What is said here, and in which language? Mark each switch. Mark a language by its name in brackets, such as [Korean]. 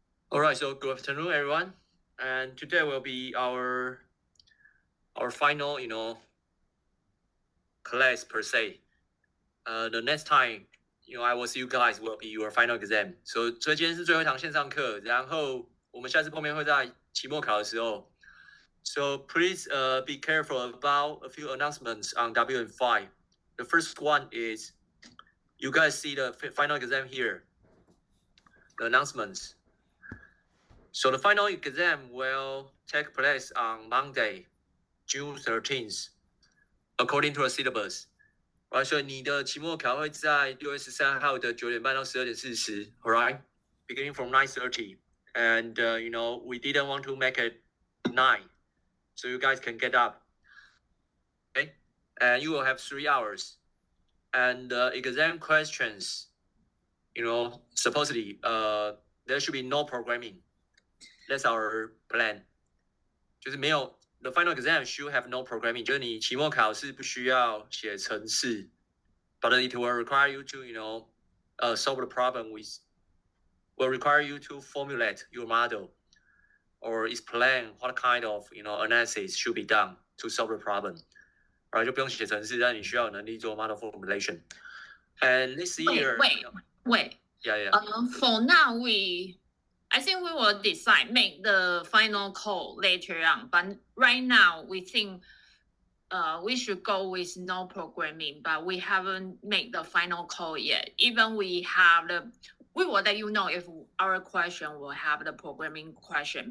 [English] All right, so good afternoon, everyone. And today will be our final, class per se. The next time, I will see you guys will be your final exam. [Chinese] So 所以今天是最后一堂线上课，然后我们下次碰面会在期末考的时候。 [English] So please be careful about a few announcements on WN5. The first one is you guys see the final exam here. The announcements. So the final exam will take place on Monday, June 13th, according to the syllabus. [Chinese] Right, 所以你的期末考会在6月13号的9点半到12点40, alright? [English] Beginning from 9:30. And, we didn't want to make it 9, so you guys can get up. Okay? And you will have 3 hours. And exam questions, supposedly, there should be no programming. That's our plan. [Chinese] 就是没有 [English] the final exam should have no programming. [Chinese] 就是你期末考试不需要写程式 [English] but it will require you to, solve the problem will require you to formulate your model or explain what kind of, analysis should be done to solve the problem. [Chinese] Right? 就不用写程式，但你需要有能力做 model formulation. [English] And this year... Wait. Yeah. For now, I think we will decide, make the final call later on. But right now, we think we should go with no programming, but we haven't made the final call yet. Even we will let you know if our question will have the programming question.